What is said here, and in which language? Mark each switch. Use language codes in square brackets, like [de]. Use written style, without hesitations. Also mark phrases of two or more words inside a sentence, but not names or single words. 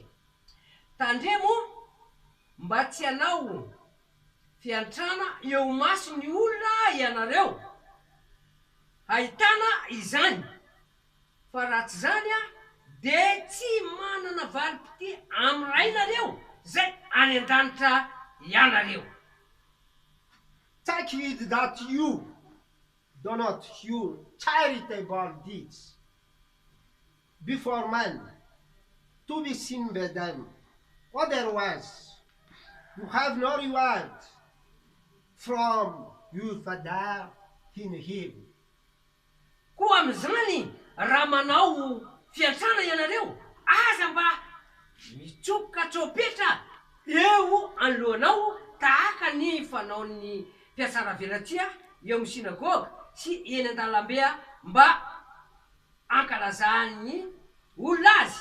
[mg] Tandremo mba tsy hanao fiantrana eo masony olona ianareo. Ahitana izany. Fa raha tsy zany a de tsy manana valim-pity amin'ny rainareo zay any an-danitra ianareo. [en] Take it that you do not use charitable deeds before men to be seen by them. Otherwise, you have no reward from your Father in heaven. [mg] Koa am'izany raha manao fiantrana ianareo, aza mba mitsoka tsopetra eo anoloanao tahaka ny fanaon'ny mpiasara velatria eo amin'ny sinagoga sy eny an-dalambe mba ankalazany olona azy.